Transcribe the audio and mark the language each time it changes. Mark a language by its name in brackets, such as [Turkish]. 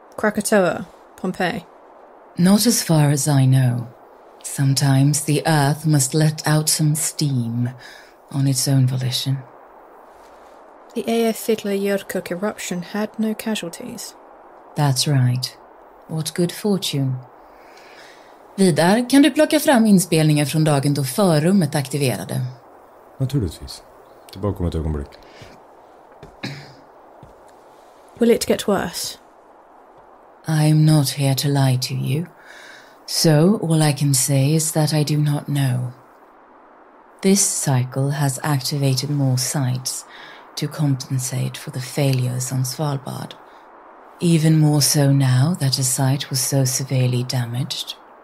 [English] Krakatoa? Pompeii? Not as far as I know. Sometimes the earth must let out some steam on its own volition. The Eyjafjallajökull eruption had no casualties. That's right. What good fortune. [Swedish] Vidar, kan du plocka fram inspelningar från dagen då förrummet aktiverade? Naturligtvis. Tillbaka om ett ögonblick. [English] Will it get worse? I'm not here to lie to you, so all I can say is that I do not know. This cycle has activated more sites to compensate for the failures on Svalbard, even more so now that a site was so severely damaged.